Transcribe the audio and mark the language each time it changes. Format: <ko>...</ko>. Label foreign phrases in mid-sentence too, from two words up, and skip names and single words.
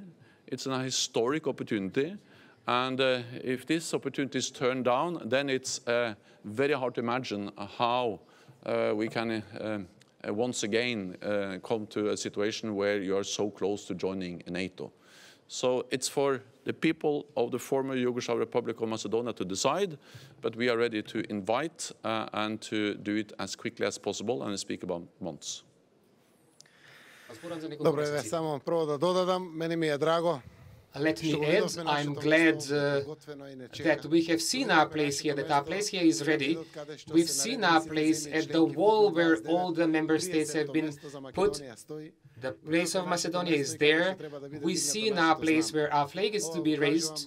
<en>It's a historic opportunity, and if this opportunity is turned down, then it's very hard to imagine how we can once again come to a situation where you are so close to joining NATO. So it's for the people of the former Yugoslav Republic of Macedonia to decide, but we are ready to invite and to do it as quickly as possible, and speak about months.</en> <mk>Dobro, samo prvo da dodam, meni mi je drago.</mk> <en>Let me add, I'm glad that we have seen our place here, that our place here is ready. We've seen our place at the wall where all the member states have been put. The place of Macedonia is there. We see in our place where our flag is to be raised.</en>